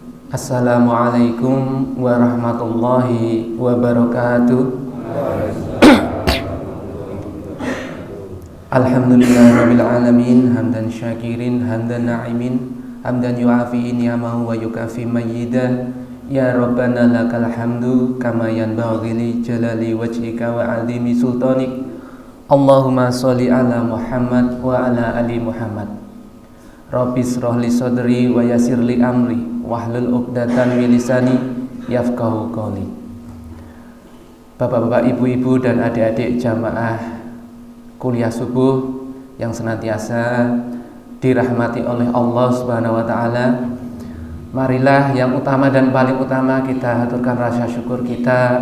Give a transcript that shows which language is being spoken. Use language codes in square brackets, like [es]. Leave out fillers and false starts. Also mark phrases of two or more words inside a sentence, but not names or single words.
[ar] السلام عليكم ورحمة الله وبركاته. الحمد لله رب العالمين حمدا شاكرين حمدا ناعمين حمدا يوافي نعمه ويكافئ مزيده. يا ربنا لك الحمد كما ينبغي لجلال وجهك وعظيم سلطانك. اللهم صل على محمد وعلى آل محمد. رب اشرح لي صدري ويسر لي أمري واحلل عقدة من لساني يفقهوا قولي. [id] Bapak-bapak, ibu-ibu dan adik-adik jamaah kuliah subuh yang senantiasa dirahmati oleh Allah [ar] سبحانه وتعالى, [id] marilah yang utama dan paling utama kita haturkan rasa syukur kita.